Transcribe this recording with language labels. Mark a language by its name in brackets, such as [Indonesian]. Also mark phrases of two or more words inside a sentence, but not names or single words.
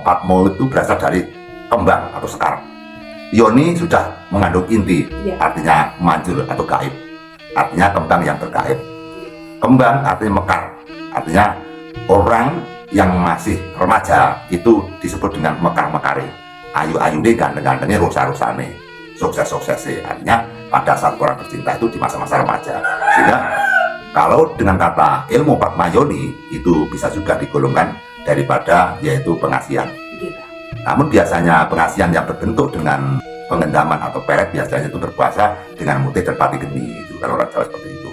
[Indonesian] Patmo itu berasal dari kembang atau sekar. Yoni sudah mengandung inti, artinya manjur atau gaib, artinya kembang yang bergaib. Kembang artinya mekar, artinya orang yang masih remaja itu disebut dengan mekar-mekari. Ayu-ayu deh, ganteng-gantengnya, rusa-rusane, sukses-suksesnya. Artinya pada saat orang bercinta itu di masa-masa remaja. Sehingga kalau dengan kata ilmu Patmayoni itu bisa juga digolongkan daripada yaitu pengasihan. Namun biasanya pengasihan yang berbentuk dengan pengendaman atau peret biasanya itu berpuasa dengan mutih dan pati geni, itu kalau orang Jawa seperti itu.